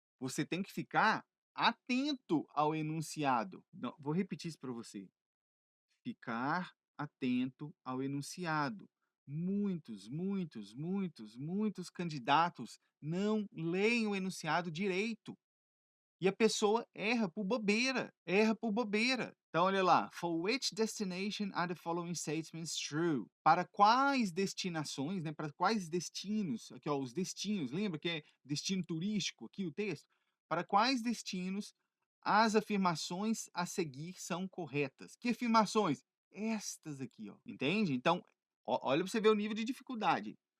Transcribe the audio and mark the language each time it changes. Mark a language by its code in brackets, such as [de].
[pt] Você tem que ficar atento ao enunciado. Não, vou repetir isso para você. Ficar atento ao enunciado. Muitos candidatos não leem o enunciado direito. E a pessoa erra por bobeira, erra por bobeira. Então, olha lá. [en] For which destination are the following statements true? [pt] Para quais destinações, né? Para quais destinos? Aqui, ó, os destinos. Lembra que é destino turístico aqui o texto? Para quais destinos as afirmações a seguir são corretas? Que afirmações? Estas aqui, ó. Entende? Então, olha para você ver o nível de dificuldade.